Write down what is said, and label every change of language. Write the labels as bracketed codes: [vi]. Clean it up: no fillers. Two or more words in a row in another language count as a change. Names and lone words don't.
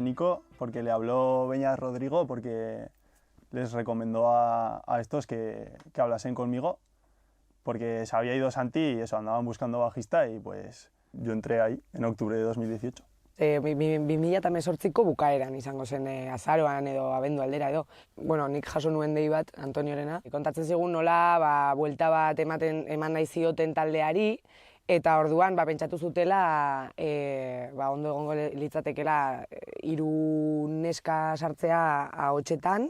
[es] Nico porque le habló Beñas Rodrigo porque les recomendó a estos que hablasen conmigo porque se había ido Santi y eso, andaban buscando bajista y pues yo entré ahí en octubre de 2018. [eu] 2018ko bukaeran izango zen azaroan edo abendu aldera edo. Bueno, nik jaso nuen dei bat Antoniorena. Kontatzen zigun nola buelta bat eman nahi zioten taldeari, eta orduan pentsatu zutela ondo egongo litzatekela 3 neska sartzea ahotsetan.